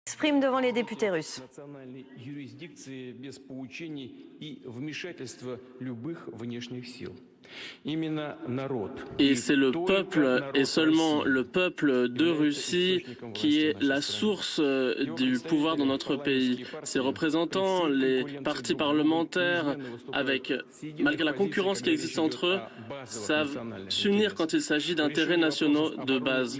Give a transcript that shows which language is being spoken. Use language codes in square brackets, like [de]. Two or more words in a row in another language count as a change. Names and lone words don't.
[fr] S'exprime devant les députés russes. [ru] Национальной юрисдикции без поучений и вмешательства любых внешних сил. [fr] Et c'est le peuple, et seulement le peuple de Russie, qui est la source du pouvoir dans notre pays. Ses représentants, les partis parlementaires, malgré la concurrence qui existe entre eux, savent s'unir quand il s'agit d'intérêts nationaux de base.